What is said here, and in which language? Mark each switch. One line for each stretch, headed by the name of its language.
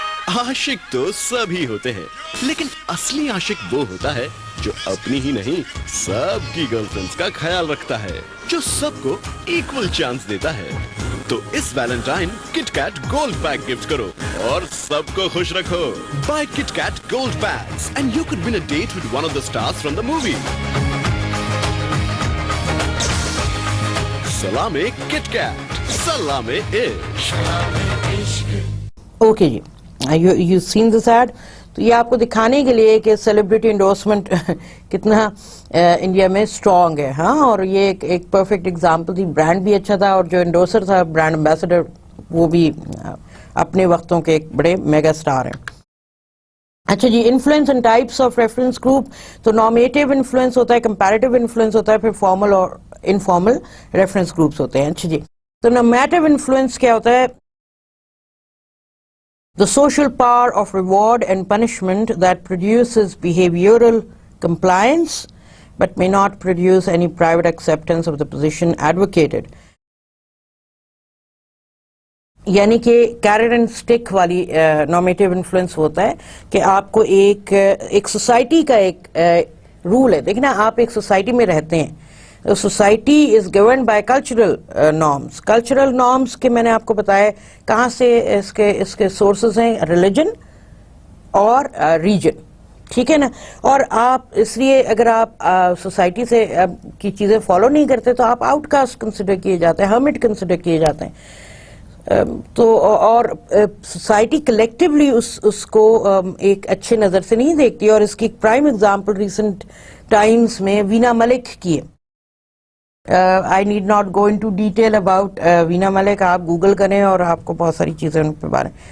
Urdu: عاشق تو سبھی ہوتے ہیں لیکن اصلی عاشق وہ ہوتا ہے جو اپنی ہی نہیں سب کی گرل فرینڈز کا خیال رکھتا ہے, جو سب کو ایکول چانس دیتا ہے. تو اس Valentine Kit Kat gold pack gift کرو اور سب کو خوش رکھو.
English: Buy Kit Kat gold packs and you could win a date with one of the stars from the movie.
Urdu: سلام کٹ کیٹ, سلام عشق.
English: Okay جی, you seen this ad.
Urdu: تو یہ آپ کو دکھانے کے لیے کہ سیلیبریٹی انڈورسمنٹ کتنا انڈیا میں اسٹرانگ ہے. ہاں, اور یہ ایک پرفیکٹ ایگزامپل تھی. برانڈ بھی اچھا تھا اور جو انڈورسر تھا, برانڈ امبیسڈر, وہ بھی اپنے وقتوں کے ایک بڑے میگا اسٹار ہیں. اچھا جی,
English: Influence and types of reference group.
Urdu: تو نارمیٹیو انفلوئنس ہوتا ہے, کمپیریٹیو انفلوئنس ہوتا ہے, پھر فارمل اور انفارمل ریفرنس گروپس ہوتے ہیں. اچھا جی, تو نارمیٹیو انفلوئنس کیا ہوتا ہے؟
English: The social power of reward and punishment that produces behavioral compliance but may not produce any private acceptance of the position advocated.
Urdu: یعنی کہ کیرٹ اینڈ اسٹک والی نارمیٹیو انفلوئنس ہوتا ہے کہ آپ کو ایک سوسائٹی کا ایک رول ہے. دیکھنا, آپ ایک سوسائٹی میں رہتے ہیں,
English: Society is governed by cultural norms.
Urdu: Cultural norms کے میں نے آپ کو بتایا کہاں سے اس کے سورسز ہیں, ریلیجن اور ریجن, ٹھیک ہے نا. اور آپ اس لیے اگر آپ سوسائٹی سے کی چیزیں فالو نہیں کرتے تو آپ آؤٹ کاسٹ کنسیڈر کیے جاتے ہیں, ہرمٹ کنسیڈر کیے جاتے ہیں. تو اور سوسائٹی کلیکٹیولی اس کو ایک اچھے نظر سے نہیں دیکھتی. اور اس کی ایک پرائم ایگزامپل ریسنٹ ٹائمز میں وینا ملک کی ہے.
English: I need not go into detail about Veena Malik.
Urdu: آپ گوگل کریں اور آپ کو بہت ساری چیزیں ان پہ بارے.